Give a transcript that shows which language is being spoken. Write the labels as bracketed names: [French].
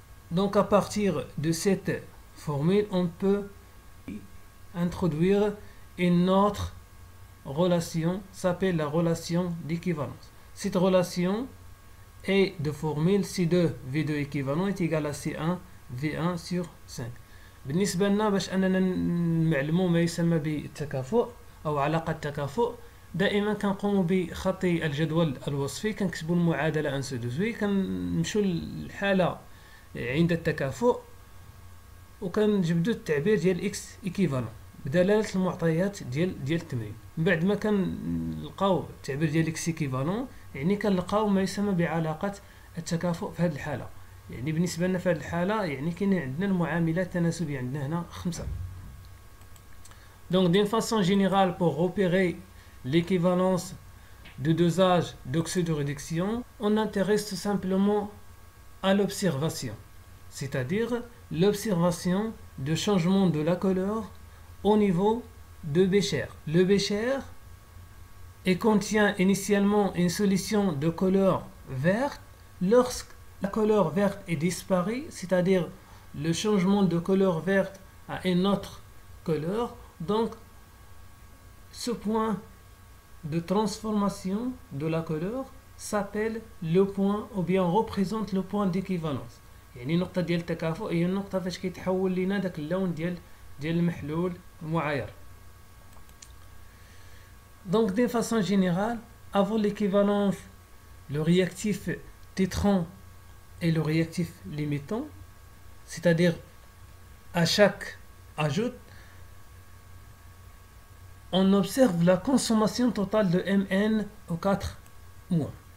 [French] Donc à partir de cette formule, on peut introduire une autre relation, s'appelle la relation d'équivalence. Cette relation est de formule C2 V2 équivalent est égal à C1 V1 sur 5. [Arabic] بالنسبة لنا باش أننا نعلموا ما يسمى بالتكافؤ أو علاقة التكافؤ، دائما كنقوموا بخط الجدول الوصفي، كنكتبوا المعادلة أنسو دوزوي، كنمشوا للحالة عند التكافؤ وكنجبدوا التعبير ديال إكس إيكيفالون بدلالة المعطيات ديال التمرين. من بعد ما كنلقاو التعبير ديال إكس إيكيفالون يعني كنلقاو ما يسمى بعلاقة التكافؤ في هذه الحالة. يعني بالنسبة لنا في هذه الحالة يعني كاين عندنا المعاملات التناسبية عندنا هنا 5. [French] Donc d'une façon générale, pour repérer l'équivalence de dosage d'oxyde de réduction, on intéresse tout simplement à l'observation, c'est-à-dire l'observation de changement de la couleur au niveau de bécher. Le bécher contient initialement une solution de couleur verte. Lorsque la couleur verte est disparue, c'est-à-dire le changement de couleur verte à une autre couleur, donc ce point de transformation de la couleur s'appelle le point ou bien représente le point d'équivalence. [Arabic] يعني النقطة ديال التكافؤ هي النقطة فاش كيتحول لينا داك اللون ديال المحلول المعاير. [French] Donc d'une façon générale, avant l'équivalence, le réactif tétran et le réactif limitant, c'est-à-dire à chaque ajout, on observe la consommation totale de Mn au 4 mois.